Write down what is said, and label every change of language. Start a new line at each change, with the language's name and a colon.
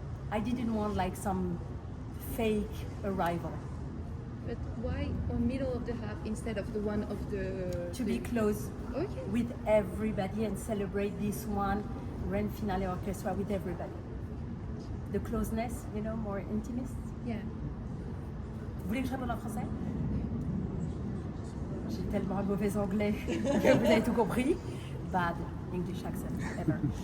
English: I didn't want like some fake arrival. But why on middle of the hub instead of the one of the... To be close Okay. with everybody and celebrate this one Grand Finale Orchestra with everybody. The closeness, you know, more intimate. Yeah.
French: Vous voulez que je réponde en français? J'ai tellement un mauvais anglais que vous avez tout compris.
English: Bad English accent, ever.